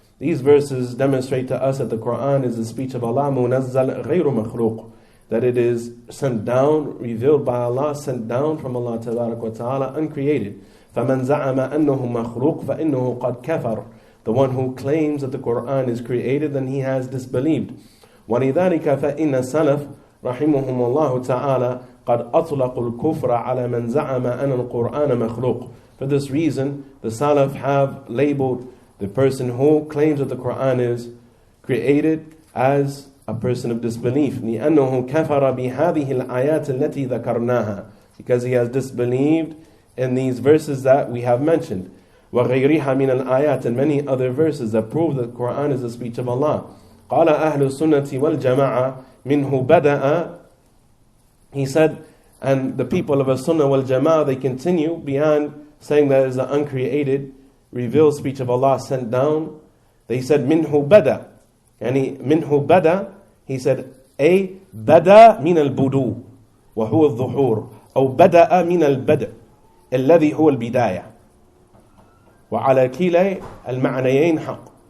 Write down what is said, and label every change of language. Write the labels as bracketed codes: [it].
[en] These verses demonstrate to us that the Qur'an is the speech of Allah, [ar] مُنَزَّلْ غَيْرُ مَخْلُوقٍ, [en] that it is sent down, revealed by Allah, sent down from Allah tabarak wa ta'ala, uncreated. [ar] فَمَنْ زَعَمَ أَنَّهُ مَخْلُوقٌ فَإِنَّهُ قَدْ كَفَرَ. [en] The one who claims that the Qur'an is created, then he has disbelieved. [ar] وَلِذَلِكَ فَإِنَّ السَّلَفَ رحمهم الله تعالى قد أطلقوا الكفر على من زعم أن القرآن مخلوق. [en] For this reason, the Salaf have labeled the person who claims that the Qur'an is created as a person of disbelief. [ar] لأنه كفر بهذه الآيات التي ذكرناها, [en] because he has disbelieved in these verses that we have mentioned. [ar] وغيرها من الآيات, [en] and many other verses that prove that the Qur'an is the speech of Allah. [ar] قال أهل السنة والجماعة منه بدأ. [en] He said, and the people of As-Sunnah wal Jama'ah, they continue beyond saying that is the uncreated, revealed speech of Allah sent down. They said, [ar] minhu bada. Yani, minhu bada, [en] he said, [ar] a bada min al-budu, wa huwa al-dhuhur, أو بدأ من البدء الذي هو البداية وعلى كلا المعنيين حق.